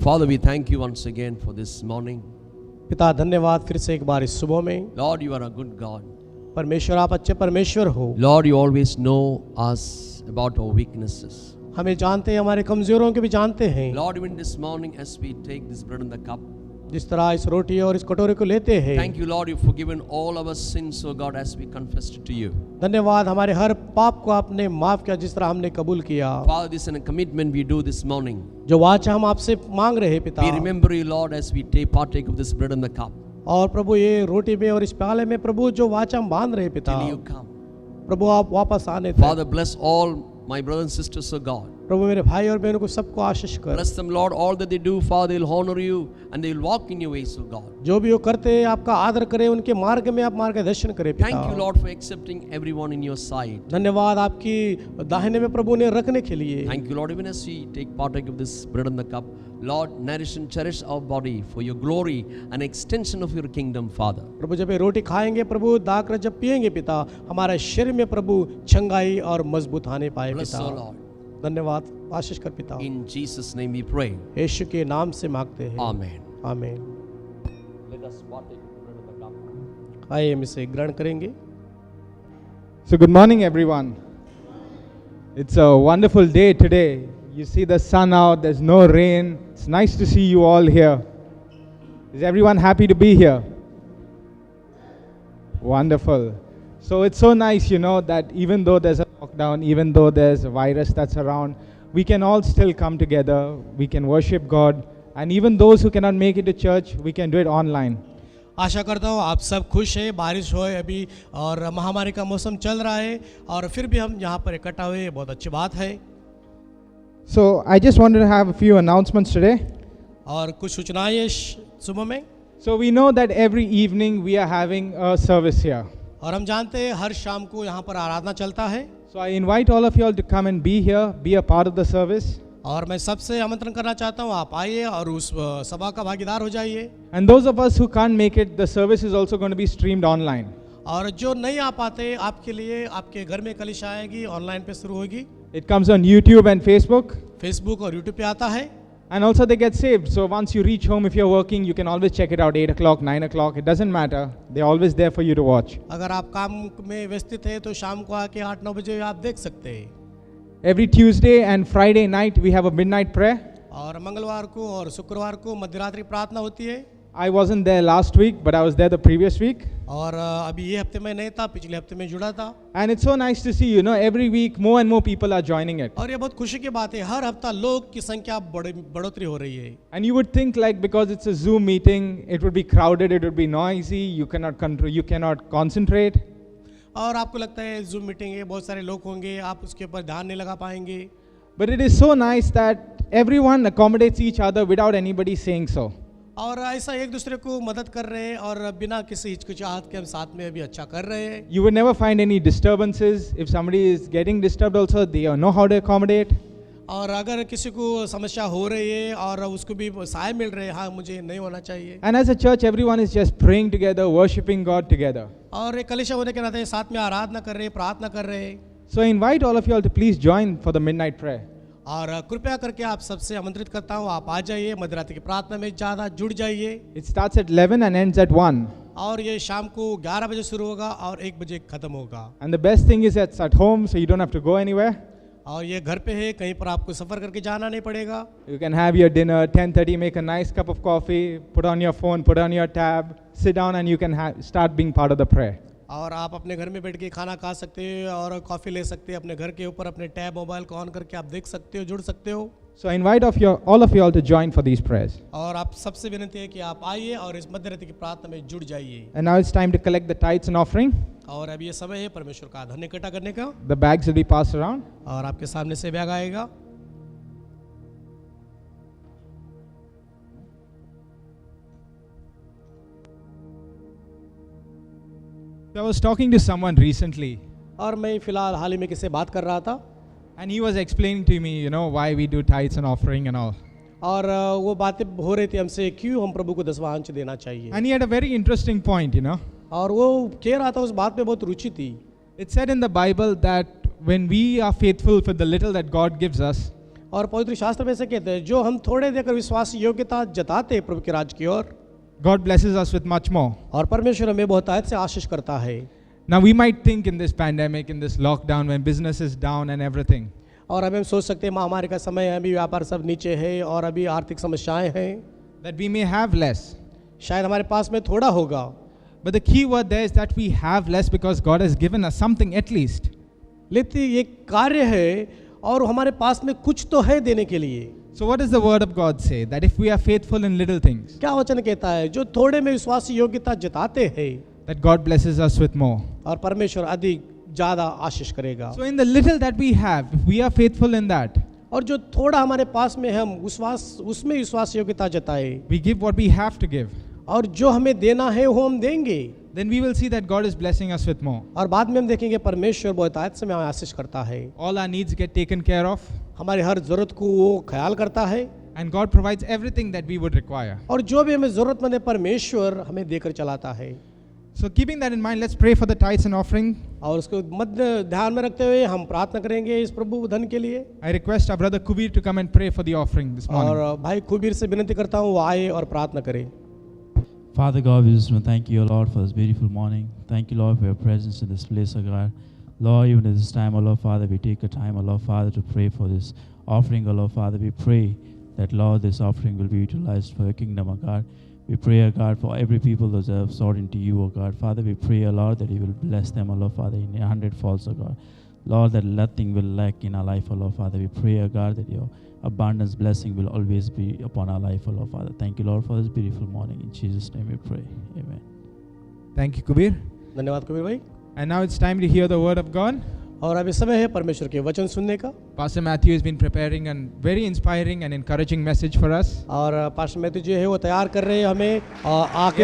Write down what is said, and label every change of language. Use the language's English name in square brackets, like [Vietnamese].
[English] Father, we thank you once again for this morning. [Hindi] पिता धन्यवाद फिर से एक बार इस सुबह में। [English] Lord, you are a good God. [Hindi] परमेश्वर आप अच्छे परमेश्वर हो। [English] Lord, you always know us about our weaknesses. [Hindi] हमें जानते हैं, हमारे कमजोरों के भी जानते हैं। [English] Lord, even this morning as we take this bread and the cup, [Hindi] जिस तरह इस रोटी और इस कटोरे को लेते हैं, [English] thank you, Lord, you've forgiven all our sins, O God, as we confessed it to you. [Hindi] धन्यवाद हमारे हर पाप को आपने माफ किया जिस तरह हमने कबूल किया। [English] Father, this is a commitment we do this morning. [Hindi] जो वाचा हम आपसे मांग रहे हैं पिता, [English] We remember you, Lord, as we partake of this bread and the cup. [Hindi] और प्रभु ये रोटी में और इस प्याले में प्रभु जो वाचा हम बांध रहे हैं पिता, [English] Till you come. [Hindi] प्रभु आप वापस आने तक। [English] Father, bless all my brothers and sisters, O God. [Hindi] प्रभु मेरे भाई और बहनों को सबको आशीष कर। [English] Bless them, Lord, all that they do, Father, they will honor you and they will walk in your ways, O God. [Hindi] जो भी वो करते हैं आपका आदर करें, उनके मार्ग में आप मार्गदर्शन करें पिता। [English] Thank you, Lord, for accepting everyone in your sight. [Hindi] धन्यवाद आपकी दाहिने में प्रभु ने रखने के लिए। [English] Thank you, Lord, even as we take partake of this bread and the cup, Lord, nourish and cherish our body for your glory and extension of your kingdom, Father. [Hindi] प्रभु जब ये रोटी खाएंगे, प्रभु दाकर जब पिएंगे पिता, हमारे शरीर में प्रभु चंगाई और मजबूत आने पाए [English] Bless, [Hindi] पिता। [English] O Lord. [Hindi] धन्यवाद, आशीष कर पिता। [English] In Jesus' name we pray. [Hindi] यीशु के नाम से मांगते हैं, [English] Amen. [Hindi] आमीन। [English] Let us partake of the bread and the cup. [Hindi] आइए हम इसे ग्रहण करेंगे। [English] So, good morning, everyone. It's a wonderful day today. You see the sun out, there's no rain. It's nice to see you all here. Is everyone happy to be here? Wonderful. So, it's so nice, that even though there's a lockdown, even though there's a virus that's around, we can all still come together. We can worship God. And even those who cannot make it to church, we can do it online. [Hindi] आशा करता हूँ आप सब खुश हैं, बारिश हो अभी और महामारी का मौसम चल रहा है और फिर भी हम यहाँ पर इकट्ठा हुए, बहुत अच्छी बात है। [English] So, I just wanted to have a few announcements today. [Hindi] और कुछ सूचनाएं सुबह में। [English] So, we know that every evening we are having a service here. [Hindi] और हम जानते हैं हर शाम को यहाँ पर आराधना चलता है। [English] So, I invite all of you all to come and be here, be a part of the service. [Hindi] और मैं सबसे आमंत्रण करना चाहता हूँ, आप आइए और उस सभा का भागीदार हो जाइए। [English] And those of us who can't make it, the service is also going to be streamed online. [Hindi] और जो नहीं आ पाते, आपके लिए आपके घर में कलिशा आएगी, ऑनलाइन पे शुरू होगी। [English] It comes on YouTube and Facebook. [Hindi] Facebook और यूट्यूब पे आता है। [English] And also they get saved. So once you reach home, if you're working, you can always check it out, 8 o'clock, 9 o'clock. It doesn't matter. They're always there for you to watch. [Hindi] अगर आप काम में व्यस्त हैं तो शाम को आके 8-9 बजे आप देख सकते हैं। [English] Every Tuesday and Friday night, we have a midnight prayer. [Hindi] और मंगलवार को और शुक्रवार को मध्यरात्रि प्रार्थना होती है। [English] I wasn't there last week, but I was there the previous week. [Hindi] और अभी ये हफ्ते में नहीं था, पिछले हफ्ते में जुड़ा था। [English] And it's so nice to see, every week more and more people are joining it. [Hindi] और ये बहुत खुशी की बात है, हर हफ्ता लोग की संख्या बढ़ोतरी हो रही है। [English] And you would think like because it's a Zoom meeting, it would be crowded, it would be noisy, you cannot concentrate. [Hindi] और आपको लगता है जूम मीटिंग है, बहुत सारे लोग होंगे, आप उसके ऊपर ध्यान नहीं लगा पाएंगे। [English] But it is so nice that everyone accommodates each other without anybody saying so. [Hindi] और ऐसा एक दूसरे को मदद कर रहे हैं और बिना किसी हिचकिचाहट के हम साथ में अभी अच्छा कर रहे हैं। [English] You would never find any disturbances. If somebody is getting disturbed also, they know how to accommodate. [Hindi] और अगर किसी को समस्या हो रही है और उसको भी सहाय मिल रहे हैं, हाँ मुझे नहीं होना चाहिए। [English] And as a church, everyone is just praying together, worshiping God together. [Hindi] और एक कलीसिया होने के नाते साथ में आराधना कर रहे हैं, प्रार्थना कर रहे हैं। [English] So I invite all of you all to please join for the midnight prayer. [Hindi] और कृपया करके आप सबसे आमंत्रित करता हूँ, आप आ जाइए, मध्यरात्रि की प्रार्थना में ज़्यादा जुड़ जाइए। [English] It starts at 11 and ends at 1. [Hindi] और ये शाम को 11 बजे शुरू होगा और 1 बजे खत्म होगा। [English] And the best thing is it's at home, so you don't have to go anywhere. [Hindi] और ये घर पे है, कहीं पर आपको सफ़र करके जाना नहीं पड़ेगा। [English] You can have your dinner 10:30, make a nice cup of coffee, put on your phone, put on your tab, sit down, and you can start being part of the prayer. [Hindi] और आप अपने घर में बैठ के खाना खा सकते हैं और कॉफ़ी ले सकते हैं, अपने घर के ऊपर अपने टैब मोबाइल को ऑन करके आप देख सकते हो, जुड़ सकते हो। [English] So I invite all of you all to join for these prayers. [Hindi] और आप सबसे विनती है कि आप आइए और इस मध्यरात्रि की प्रार्थना में जुड़ जाइए। [English] And now it's time to collect the tithes and offering. [Hindi] और अब ये समय है परमेश्वर का धन इकट्ठा करने का। [English] The bags will be passed around. [Hindi] और आपके सामने से बैग आएगा। [English] So I was talking to someone recently, [Hindi] और मैं फिलहाल हाल ही में किससे बात कर रहा था [English] and he was explaining to me, why we do tithes and offering and all. [Hindi] और वो बातें हो रही थी हमसे, क्यों हम प्रभु को दसवां अंश देना चाहिए। [English] And he had a very interesting point, [Hindi] और वो कह रहा था, उस बात में बहुत रुचि थी। [English] It said in the Bible that when we are faithful for the little that God gives us, [Hindi] और पवित्र शास्त्र में से कहते हैं जो हम थोड़े देकर विश्वास योग्यता जताते हैं प्रभु के राज्य की ओर, [English] God blesses us with much more. [Hindi] और परमेश्वर हमें बहुतायत से आशीष करता है। [English] Now we might think in this pandemic, in this lockdown, when business is down and everything, [Hindi] और हम सोच सकते हैं महामारी का समय है, अभी व्यापार सब नीचे है और अभी आर्थिक समस्याएं हैं, [English] that we may have less. [Hindi] शायद हमारे पास में थोड़ा होगा, [English] But the key word there is that we have less because God has given us something at least. [Hindi] लेकिन ये कार्य है और हमारे पास में कुछ तो है देने के लिए। [English] So what does the word of God say? That if we are faithful in little things, [Hindi] क्या वचन कहता है? जो थोड़े में विश्वास योग्यता जताते हैं, [English] that God blesses us with more. [Hindi] और परमेश्वर अधिक ज्यादा आशीष करेगा। [English] So in the little that we have, if we are faithful in that, [Hindi] और जो थोड़ा हमारे पास में हम उसमें विश्वास योग्यता जताए, [English] we give what we have to give, [Hindi] और जो हमें देना है वो हम देंगे, [English] then we will see that God is blessing us with more. [Hindi] और बाद में हम देखेंगे परमेश्वर बहुतायत से हमें आशीष करता है। [English] All our needs get taken care of, [Hindi] हमारे हर जरूरत को वो ख्याल करता है, [English] and God provides everything that we would require. [Hindi] और जो भी हमें जरूरतमंद है परमेश्वर हमें देकर चलाता है। [English] So keeping that in mind, let's pray for the tithes and offering. [Hindi] और उसको मध्य ध्यान में रखते हुए हम प्रार्थना करेंगे इस प्रभु धन के लिए। [English] I request our brother Kubir to come and pray for the offering this morning. [Hindi] और भाई खुबीर से विनती करता हूँ वो आए और प्रार्थना करें। [English] Father God, we just want to thank you, Lord, for this beautiful morning. Thank you, Lord, for your presence in this place, O God. Lord, even at this time, O Lord, Father, we take a time, O Lord, Father, to pray for this offering, O Lord, Father. We pray that, Lord, this offering will be utilized for your kingdom, O God. We pray, O God, for every people that have sought into you, O God. Father, we pray, O Lord, that you will bless them, O Lord, Father, in 100-folds, O God. Lord, that nothing will lack in our life, O Lord, Father. We pray, O God, that your abundance blessing will always be upon our life, O Lord, Father. Thank you, Lord, for this beautiful morning. In Jesus' name we pray. Amen. Thank you, Kubir. [Hindi] धन्यवाद कबीर भाई। [English] And now it's time to hear the word of God. [Hindi] और अभी समय है परमेश्वर के वचन सुनने का। [English] Pastor Matthew has been preparing a very inspiring and encouraging message for us. [Hindi] और पास्टर मैथ्यू जो है वो तैयार कर रहे हैं हमें आके